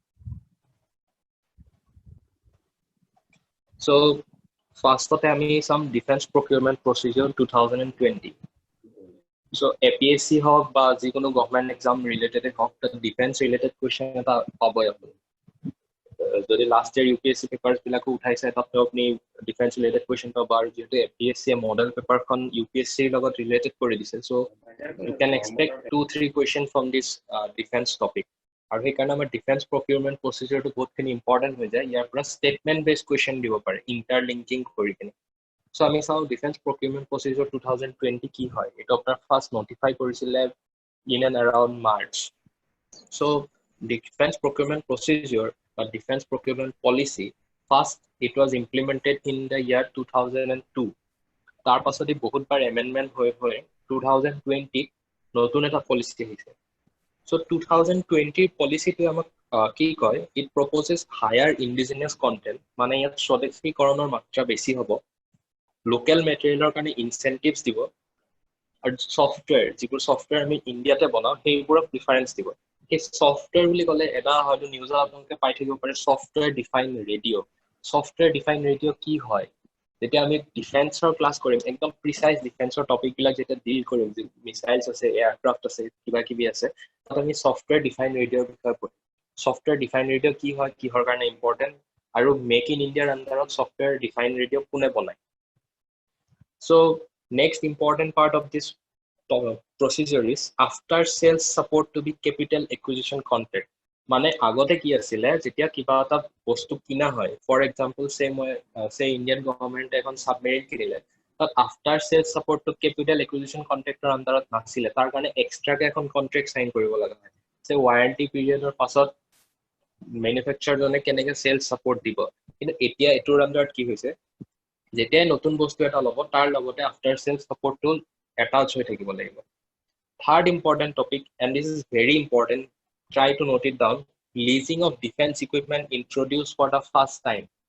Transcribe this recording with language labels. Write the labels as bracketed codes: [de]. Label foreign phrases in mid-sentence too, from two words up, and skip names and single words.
[as] so ফাৰ্ষ্টতে আমি চাম [en] defence procurement procedure 2020 [as] so APSC হওক বা যিকোনো [en] government exam related [as] হওক তাত [en] defence related question [as] এটা পাবই আপুনি যদি [en] last year UPSC papers [as] বিলাকো উঠাইছে তাতে আপুনি [en] defence related question [as] পাব আৰু যিহেতু APSC [en] model paperখন [as] UPSC লগত ৰিলেটেড কৰি দিছে [en] so you can expect 2-3 questions from this defense topic [as] আৰু সেইকাৰণে আমাৰ [en] defence procurement procedureটো [as] বহুতখিনি ইম্পৰ্টেণ্ট হৈ যায় ইয়াৰ পৰা [en] statement based question [as] দিব পাৰে ইণ্টাৰলিংকিং কৰি কিনে So আমি চাওঁ [en] defence procurement procedure 2020 [as] কি হয় এইটো আপোনাৰ [en] first notify [as] কৰিছিলে [en] in and around মাৰ্চ so defense procurement procedure or defense procurement policy first it was implemented in the year 2002 [as] তাৰ পাছতে বহুতবাৰ এমেণ্ডমেণ্ট হৈ 2020 নতুন এটা পলিচি আহিছে so 2020 পলিচিটোৱে আমাক কি কয় [en] it proposes higher indigenous content [as] মানে ইয়াত স্বদেশীকৰণৰ মাত্ৰা বেছি হ'ব [en] local materialৰ [as] কাৰণে ইনচেন্টিভছ দিব আৰু সফটৱেৰ যিবোৰ সফটৱেৰ আমি ইণ্ডিয়াতে বনাওঁ সেইবোৰক প্ৰিফাৰেঞ্চ দিব সেই সফটৱেৰ বুলি ক'লে এটা হয়তো নিউজত আপোনালোকে পাই থাকিব পাৰে [en] software define radio software define radio' [as] কি হয় যেতিয়া আমি [en] defenceৰ class [as] কৰিম একদম [en] precise defenceৰ topicবিলাক [as] যেতিয়া ডিল কৰিম যে মিছাইলছ আছে এয়াৰক্ৰাফ্ট আছে কিবা কিবি আছে তাত আমি [en] software define radioৰ [as] বিষয়ে পঢ়িম [en] software define radio' [as] কি হয় কিহৰ কাৰণে ইম্পৰ্টেণ্ট আৰু মেক ইন ইণ্ডিয়াৰ আণ্ডাৰত [en] software define radio' [as] কোনে বনায় [en] So next important part of this procedure is after sales support to be capital acquisition contract [as] মানে আগতে কি আছিলে যেতিয়া কিবা এটা বস্তু কিনা হয় [en] for example say Indian governmentে [as] এখন সাবমেৰিন কিনিলে তাত [en] after sales support to capital acquisition contractৰ underত [as] নাছিলে তাৰ কাৰণে এক্সট্ৰাকে এখন [en] contract sign [as] কৰিব লগা হয় [en] say warranty periodৰ [as] পাছত মেনুফেকচাৰজনে কেনেকৈ [en] sales support [as] দিব কিন্তু এতিয়া এটোৰ আণ্ডাৰত কি হৈছে যেতিয়াই নতুন বস্তু এটা ল'ব তাৰ লগতে [en] after sales supportটো attach [as] হৈ থাকিব লাগিব [en] third important topic and this is very important try to note it down leasing of defence equipment introduce for the first time